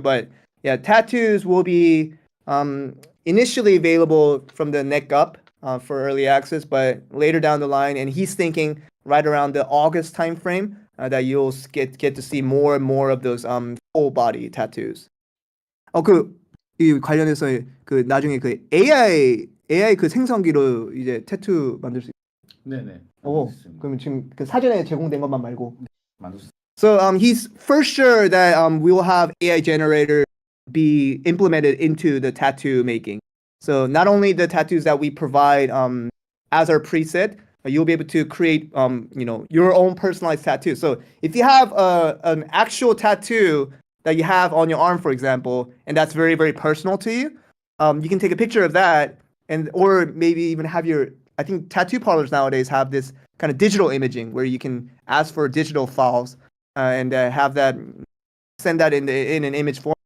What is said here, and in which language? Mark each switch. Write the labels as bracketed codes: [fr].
[en] But yeah, tattoos will be initially available from the neck up for early access, but later down the line, and he's thinking right around the August time frame that you'll get to see more and more of those full body tattoos. [ko] 이 관련해서 그 나중에 그 AI 그 생성기로 이제 타투 만들 수 있어요. 네네. 그러면 지금 그 사전에 제공된 것만 말고. 만들 수. [en] So he's for sure that we will have AI generator be implemented into the tattoo making. So not only the tattoos that we provide as our preset, you'll be able to create your own personalized tattoo. So if you have an actual tattoo that you have on your arm, for example, and that's very, very personal to you, you can take a picture of that, or maybe even have I think tattoo parlors nowadays have this kind of digital imaging where you can ask for digital files and have that, send that in an image form.